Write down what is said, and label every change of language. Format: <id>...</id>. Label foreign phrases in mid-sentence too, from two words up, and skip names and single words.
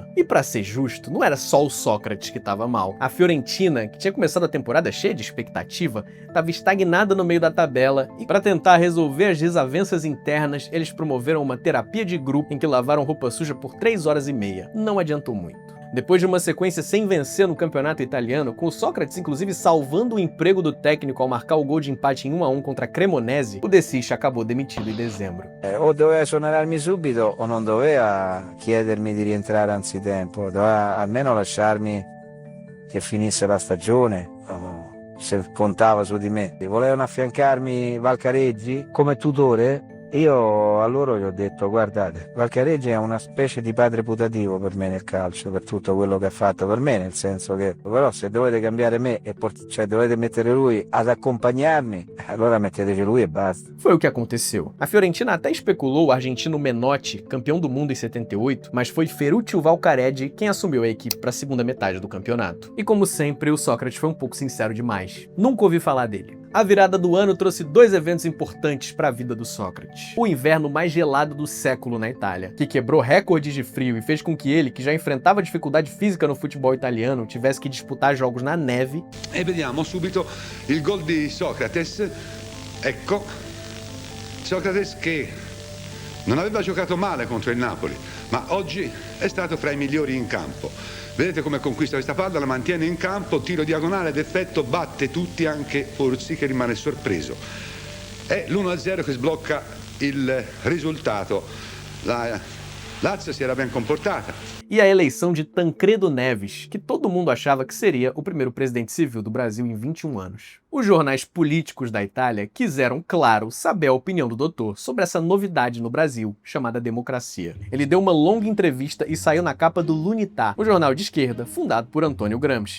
<pt>E pra ser justo, não era só o Sócrates que estava mal. A Fiorentina, que tinha começado a temporada cheia de expectativa, estava estagnada no meio da tabela e, para tentar resolver as desavenças internas, eles promoveram uma terapia de grupo em que lavaram roupa suja por 3 horas e meia. Não adiantou muito. Depois de uma sequência sem vencer no campeonato italiano, com o Sócrates inclusive salvando o emprego do técnico ao marcar o gol de empate em 1-1 contra a Cremonese, o De Sisti acabou demitido em dezembro.</pt> <it>O doveva esonerarmi subito o non doveva chiedermi di rientrare anzitempo, doveva almeno lasciarmi che finisse la stagione, se contava su di me. Volevano affiancarmi Valcareggi come tutore. Io a loro gli ho detto: guardate, Valcareggi è una specie di padre putativo per me nel calcio, per tutto quello che ha fatto per me, nel senso che però se dovete cambiare me e cioè dovete mettere lui ad accompagnarmi, allora metteteci lui e basta.</it> <pt>Foi o que aconteceu. A Fiorentina até especulou o argentino Menotti, campeão do mundo em 78, mas foi Ferruccio Valcareggi quem assumiu a equipe para a segunda metade do campeonato. E como sempre, o Sócrates foi um pouco sincero demais. Nunca ouvi falar dele. A virada do ano trouxe 2 eventos importantes para a vida do Sócrates. O inverno mais gelado do século na Itália, que quebrou recordes de frio e fez com que ele, que já enfrentava dificuldade física no futebol italiano, tivesse que disputar jogos na neve.</pt> <it>E vediamo subito il gol di Socrates. Ecco, Socrates che non aveva giocato male contro il Napoli, ma oggi è stato fra i migliori in campo. Vedete come conquista questa palla, la mantiene in campo, tiro diagonale d'effetto, batte tutti, anche Orsi che rimane sorpreso. È l'1-0 che sblocca il risultato. La Lazio si era ben comportata.</it> <pt>E a eleição de Tancredo Neves, que todo mundo achava que seria o primeiro presidente civil do Brasil em 21 anos. Os jornais políticos da Itália quiseram, claro, saber a opinião do doutor sobre essa novidade no Brasil, chamada democracia. Ele deu uma longa entrevista e saiu na capa do l'Unità, o jornal de esquerda fundado por Antônio Gramsci.</pt>